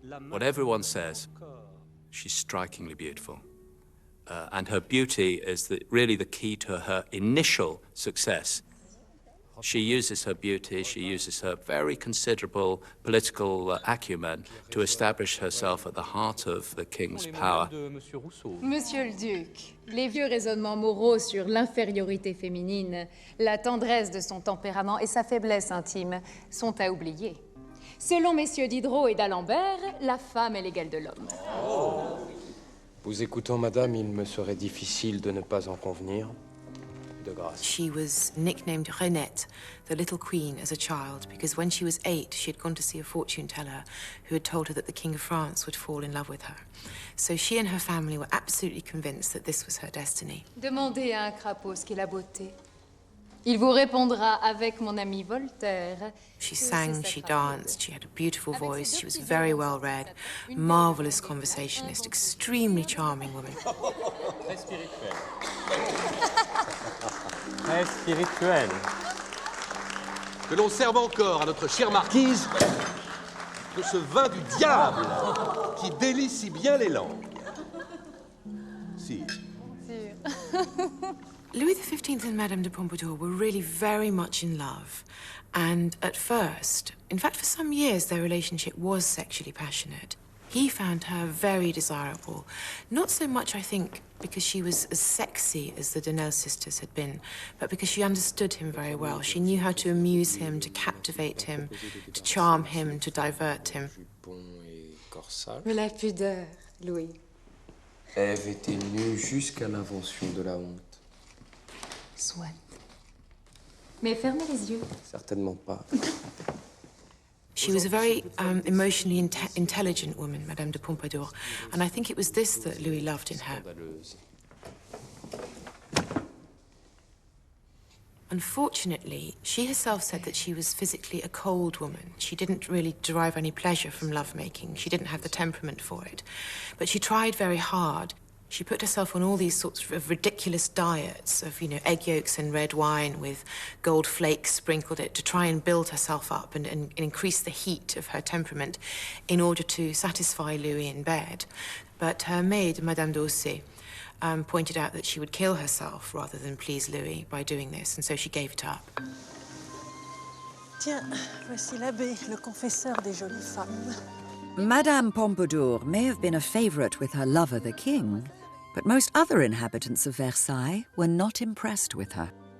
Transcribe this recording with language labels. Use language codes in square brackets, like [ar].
[en] What everyone says, she's strikingly beautiful. And her beauty is really the key to her initial success. She uses her beauty, she uses her very considerable political acumen to establish herself at the heart of the king's power. [fr] Monsieur le Duc, les vieux raisonnements moraux sur l'infériorité féminine, la tendresse de son tempérament et sa faiblesse intime sont à oublier. Selon messieurs Diderot et d'Alembert, la femme est l'égale de l'homme. Vous écoutant, madame, il me serait difficile de ne pas en convenir. De grâce. [en] She was nicknamed Renette, the little queen, as a child, because when she was 8, she had gone to see a fortune teller who had told her that the King of France would fall in love with her. So she and her family were absolutely convinced that this was her destiny. [fr] Demandez à un crapaud ce qu'est la beauté. Il vous répondra avec mon ami Voltaire. [en] She sang, she danced, she had a beautiful voice, she was very well read, marvelous conversationalist, extremely charming woman. [fr] Très spirituelle. Très spirituelle. Que l'on serve encore à notre chère marquise de ce vin du diable qui délie si bien les langues. Si. [en] Louis XV and Madame de Pompadour were really very much in love. And at first, in fact, for some years, their relationship was sexually passionate. He found her very desirable. Not so much, I think, because she was as sexy as the Donnell sisters had been, but because she understood him very well. She knew how to amuse him, to captivate him, to charm him, to divert him. [fr] Mais la pudeur, Louis. Ève était nue jusqu'à l'invention de la honte. Soit. Mais fermez les yeux. Certainement pas. [en] She was a very emotionally intelligent woman, Madame de Pompadour, and I think it was this that Louis loved in her. Unfortunately, she herself said that she was physically a cold woman. She didn't really derive any pleasure from lovemaking. She didn't have the temperament for it. But she tried very hard. She put herself on all these sorts of ridiculous diets of, egg yolks and red wine with gold flakes sprinkled it to try and build herself up and increase the heat of her temperament in order to satisfy Louis in bed. But her maid, Madame d'Orsay, pointed out that she would kill herself rather than please Louis by doing this, and so she gave it up. [fr] Tiens, voici l'abbé, le confesseur des jolies femmes. [en] Madame Pompadour may have been a favourite with her lover, the king, but most other inhabitants of Versailles were not impressed with her.